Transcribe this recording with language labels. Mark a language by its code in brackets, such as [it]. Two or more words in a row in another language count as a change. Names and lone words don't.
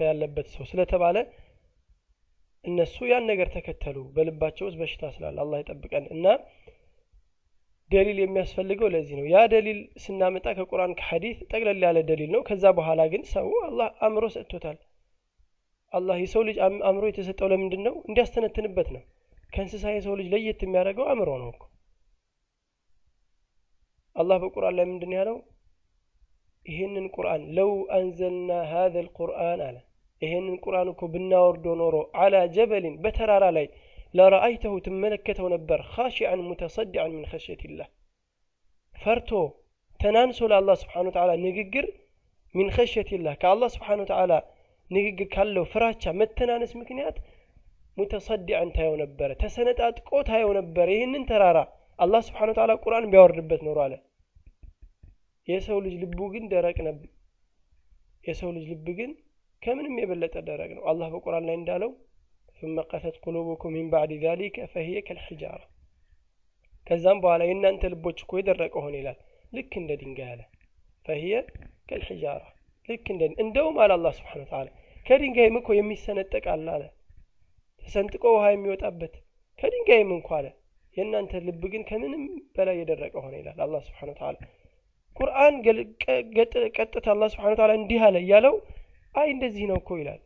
[am] ያለበት ሰው ስለተባለ እነሱ ያን ነገር ተከተሉ በልባቸው ውስጥ በሽታ ስላለ አላህ ይጠብቀን እና ደሊል የሚያስፈልገው ለዚህ ነው ያ ደሊል ስናመጣ ከቁርአን ከሐዲስ ጠቅለል ያለ ደሊል ነው ከዛ በኋላ ግን ሰው አላህ አምሮ ሰጥቶታል አላህ የሰው ልጅ አምሮ የተሰጠው ለምንድን ነው እንዲያስተነትንበት ነው ከእንስሳ የሰው ልጅ ለየት የሚያደርገው አምሮ ነው እኮ አላህ በቁርአን ላይ ምንድን ያለው ይሄንን ቁርአን [ar] لو أنزلنا هذا القرآن [am] አለ ይሄንን ቁርአን እኮ ብናወርዶ ኖሮ [ar] على جبل [am] በተራራ ላይ ለራአይተው ተመለከተው ነበር [ar] خاشعا متصدعا من خشية الله [am] ፈርቶ ተናንሶ ለአላህ [ar] سبحانه وتعالى [am] ንግግር [ar] من خشية الله [am] ከአላህ [ar] سبحانه وتعالى [am] ንግግር ካለው ፍራቻ መተናነስ ምክንያት متصدعا ታየው ነበር ተሰነጣጥቆ ታየው ነበር ይሄንን ተራራ አላህ [ar] سبحانه وتعالى [am] ቁርአን ቢያወርድበት ኖሮ አለ የሰው ልጅ ልቡ ግን ደረቅ ነበር የሰው ልጅ ልብ ግን ከምንም የበለጠ ደረቅ ነው አላህ በቁርአን ላይ እንዳለው [ar] ثم قست قلوبكم من بعد ذلك فهي كالحجارة [am] ከዛም በኋላ የእናንተ ልቦች እኮ የደረቀ ሆነ ይላል ልክ እንደ ድንጋይ አለ [ar] فهي كالحجارة [am] ልክ እንደውም አለ አላህ [ar] سبحانه وتعالى [am] ከድንጋይም እኮ የሚሰነጠቅ አለ ተሰንጥቆ ውሃ የሚወጣበት ከድንጋይም እንኳን አለ የእናንተ ልብ ግን ከምንም በላይ የደረቀ ሆነ ይላል አላህ [ar] سبحانه وتعالى [am] ቁርአን ቀጥታ አላህ [ar] سبحانه وتعالى [am] እንዲህ አለ ያለው አይ እንደዚህ ነው እኮ ይላል